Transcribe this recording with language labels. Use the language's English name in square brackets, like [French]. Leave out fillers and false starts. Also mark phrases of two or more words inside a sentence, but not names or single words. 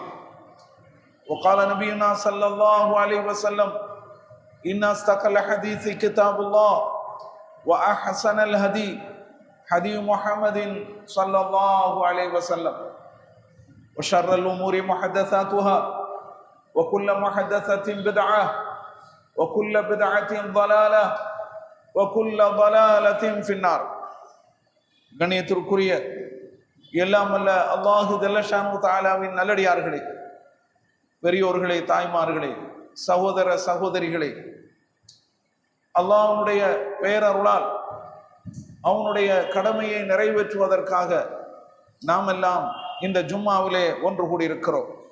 [Arabic] وقال نبينا صلى الله عليه وسلم إن أصدق الحديث كتاب الله وأحسن الهدي هدي محمد صلى الله عليه وسلم وشر الأمور محدثاتها وكل محدثة بدعة وكل بدعة ضلالة وكل ضلالة في النار. [Tamil] கண்ணியத்திற்குரிய எல்லாம் வல்ல [Arabic] الله جل شأنه [Tamil] தஆலாவின் நல்லடியார்களே, பெரியோர்களே, தாய்மார்களே, சகோதர சகோதரிகளே, அல்லாஹ்வுடைய பேரருளால் அவனுடைய கடமையை நிறைவேற்றுவதற்காக நாம் எல்லாம் இந்த ஜும்மாவிலே ஒன்று கூடியிருக்கிறோம்.